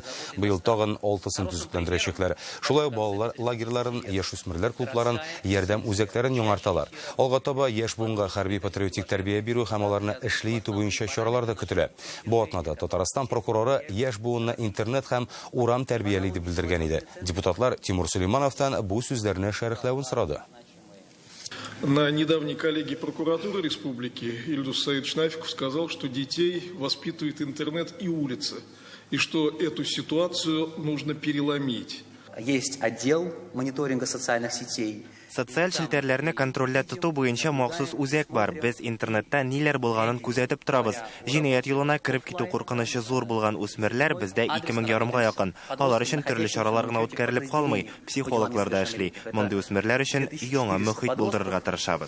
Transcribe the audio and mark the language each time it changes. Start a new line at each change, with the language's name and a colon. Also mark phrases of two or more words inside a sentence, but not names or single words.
Tatar: Быел тагын 6-сын төзекләндерәчәкләр. Шулай балалар лагерьларын, яшүсмерләр клубларын, ярдәм үзәкләрен яңарталар. Алга таба яшь буынга хәрби патриотик тәрбия бирү һәм аларны эшли итү буенча чаралар да көтелә. Бу атнада Татарстан прокуроры яшь буынны интернет һәм урам тәрбияли дип белдергән иде. Депутатлар Тимур Сулеймановтан бу сүзләрне шәрехләвен сорады.
Russian: На недавней коллегии прокуратуры республики Ильдус Саидович Нафиков сказал, что детей воспитывает интернет и улица, и что эту ситуацию нужно переломить. есть отдел мониторинга социальных сетей.
Tatar: Социаль челтәрләрне контрольдә тоту буенча махсус үзәк бар. Без интернетта ниләр булганын күзәтеп торабыз. Җинаять юлына кирип китү куркынычы зур булган үсмерләр бездә 2000 ярымга якын. Алар өчен төрле чаралар гына үткәрелеп калмый, психологлар да эшли. Мондый үсмерләр өчен яңа мөхит булдырырга тырышабыз.